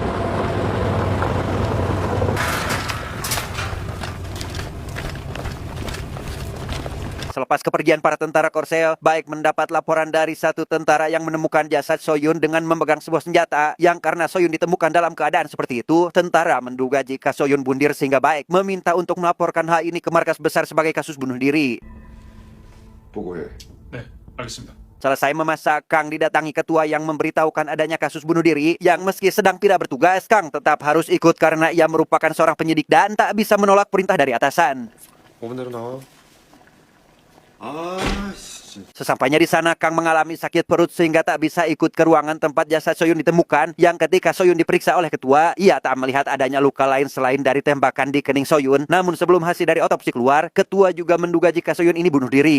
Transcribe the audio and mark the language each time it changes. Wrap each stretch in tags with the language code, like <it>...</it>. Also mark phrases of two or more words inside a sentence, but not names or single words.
<id>Selepas kepergian para tentara Korsel, Baek mendapat laporan dari satu tentara yang menemukan jasad So-yun dengan memegang sebuah senjata, yang karena So-yun ditemukan dalam keadaan seperti itu, tentara menduga jika So-yun bundir sehingga Baek meminta untuk melaporkan hal ini ke markas besar sebagai kasus bunuh diri.</id> <ko>보고해. 네, 알겠습니다.</ko> <id>Selesai memasak, Kang didatangi ketua yang memberitahukan adanya kasus bunuh diri yang meski sedang tidak bertugas, Kang tetap harus ikut karena ia merupakan seorang penyidik dan tak bisa menolak perintah dari atasan.</id> <ko>5분대로 나와.</ko> <id>Sesampainya di sana, Kang mengalami sakit perut sehingga tak bisa ikut ke ruangan tempat jasad So-yun ditemukan, yang ketika So-yun diperiksa oleh ketua, ia tak melihat adanya luka lain selain dari tembakan di kening So-yun. Namun sebelum hasil dari otopsi keluar, ketua juga menduga jika So-yun ini bunuh diri.</id>